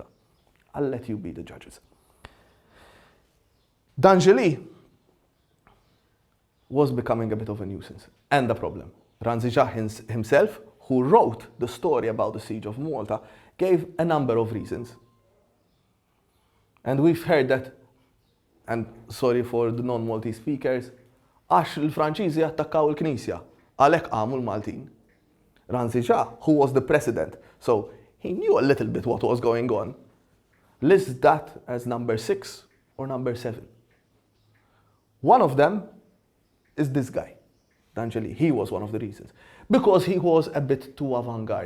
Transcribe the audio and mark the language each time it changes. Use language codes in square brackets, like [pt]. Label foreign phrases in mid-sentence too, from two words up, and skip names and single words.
[en] I'll let you be the judges. D'Angeli was becoming a bit of a nuisance and a problem. Ranzijat himself, who wrote the story about the siege of Malta, gave a number of reasons. And we've heard that, and sorry for the non-Maltese speakers, [mt] għax il-Franċiżi attakkaw il-Knisja, għalhekk qamu l-Maltin. [en] Ranzijat, who was the president, so he knew a little bit what was going on, lists that as number 6 or number 7. One of them is this guy, D'Angeli. He was one of the reasons. Because he was a bit too avant-garde.